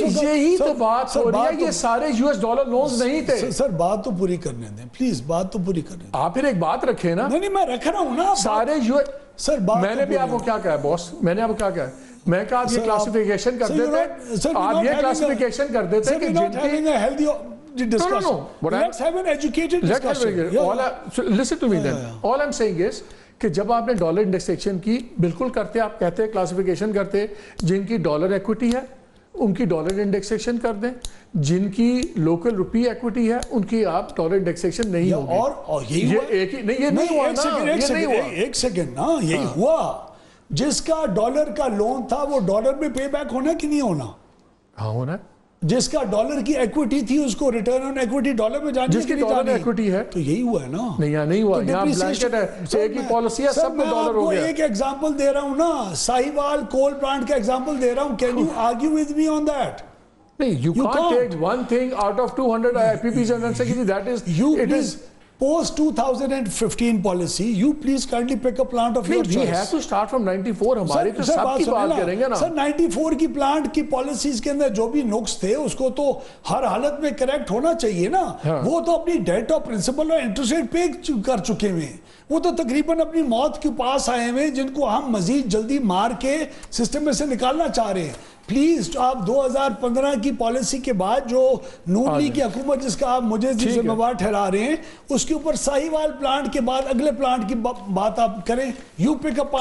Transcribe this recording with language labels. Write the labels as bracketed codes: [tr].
[ur] یہی تو بات ہو رہی ہے یہ سارے US ڈالر لونز نہیں تھے سر بات تو پوری کرنے دیں پلیز بات تو پوری کرنے دیں آپ پھر ایک بات رکھیں نا نہیں میں رکھ رہا ہوں نا سارے سر میں نے بھی آپ کو کیا کہا ہے باس میں نے آپ کو کیا کہا ہے میں کہا آپ یہ کلاسیفیکیشن کر دیتے آپ یہ کلاسیفیکیشن کر دیتے کہ جن کی [en] let's have an educated discussion listen to me then all I'm saying is [ur] کہ جب آپ نے ڈالر انڈیکسیشن کی بالکل کرتے آپ کہتے ہیں کلاسیفیکیشن کرتے جن کی ڈالر ایکوٹی ہے ان کی ڈالر انڈیکسیشن کر دیں جن کی لوکل روپی ایکوٹی ہے ان کی آپ ڈالر انڈیکسیشن نہیں ہوگی اور یہ ایک ہی نہیں یہ نہیں ہوا نا یہ نہیں ہوا ایک سیکنڈ نا یہی ہوا جس کا ڈالر کا لون تھا وہ ڈالر میں پے بیک ہونا کہ نہیں ہونا ہاں ہونا جس کا ڈالر کی ایکوٹی تھی اس کو ریٹرن آن ایکوٹی ڈالر میں جانی جس کی ڈالر ایکوٹی ہے تو یہی ہوا ہے نا نہیں ہوا یہاں بلینکٹ ہے ایک ہی پالیسی ہے سب میں ڈالر ہو گیا ایک ایگزامپل دے رہا ہوں نا ساہیوال کول پلانٹ کا ایگزامپل دے رہا ہوں [en] can you argue with me on that نہیں you can't take one thing out of 200 IPPs and say that is it is post 2015 policy you please kindly pick a plant of your choice we have to start from 94 [ur] ہماری تو سب کی بات کریں گے نا سر 94 کی plant کی policies کے اندر جو بھی نقص تھے اس کو تو ہر حالت میں کریکٹ ہونا چاہیے نا وہ تو اپنی ڈیٹ آف پرنسپل اور انٹرسٹ ریٹ پے کر چکے ہوئے وہ تو تقریباً اپنی موت کے پاس آئے ہوئے جن کو ہم مزید جلدی مار کے سسٹم میں سے نکالنا چاہ رہے ہیں پلیز آپ 2015 کی پالیسی کے بعد جو نون لیگ کی حکومت جس کا آپ مجھے ذمہ دار ٹھہرا رہے ہیں اس کے اوپر ساہیوال پلانٹ کے بعد اگلے پلانٹ کی بات آپ کریں [en] you pick up